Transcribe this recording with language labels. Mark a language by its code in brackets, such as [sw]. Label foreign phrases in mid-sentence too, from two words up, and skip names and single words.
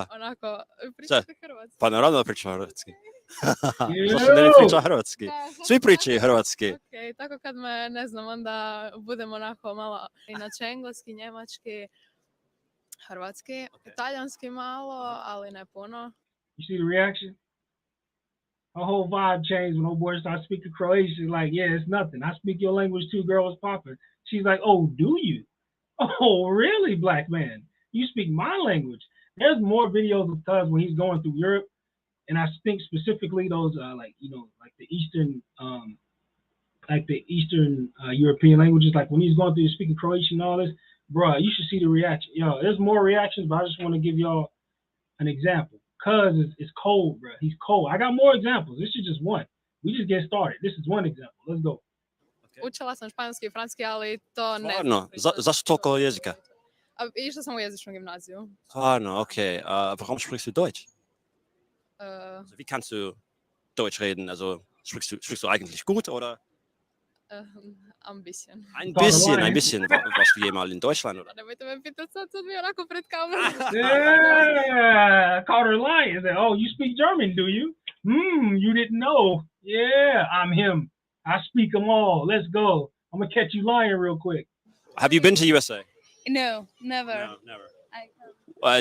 [hr] onako, pričate hrvatski. Pa naravno da pričam hrvatski. Yeah. Zašto da ne pričam hrvatski? Svi pričaju hrvatski. Ok, tako kad me, ne znam, onda budem onako malo, inače engleski, njemački, hrvatski, talijanski malo, ali ne puno. [en] You see the reaction? Her whole vibe changed when old boy started speaking Croatian. Like, yeah, it's nothing. I speak your language too, girl. What's poppin'? She's like, oh, do you? Oh, really, black man? You speak my language. There's more videos of Cuz when he's going through Europe, and I think specifically those, like the Eastern European languages. Like when he's going through speaking Croatian and all this, bruh, you should see the reaction. Yo, there's more reactions, but I just want to give y'all an example. Cuz is cold, bro. He's cold. I got more examples. This is just one. We just get started. This is one example. Let's go. [hr] Učila sam španjolski i francuski, ali to ne Stvarno? Zašto toliko jezika? Išla sam u jezičnu gimnaziju. [de] Stvarno, okay. Warum sprichst du Deutsch? Uh, Wie kannst du Deutsch reden? Also sprichst du eigentlich gut oder? Ein bisschen. Ein bisschen. Warst du jemals in Deutschland oder? [hr] Nemojte me pitati sad mi onako pred kamerom. [en] Yeah, caught her lying. Said, oh, you speak German, do you? You didn't know. Yeah, I'm him. I speak them all. Let's go. I'm gonna catch you lying real quick. Have you been to USA? No, never. No, never.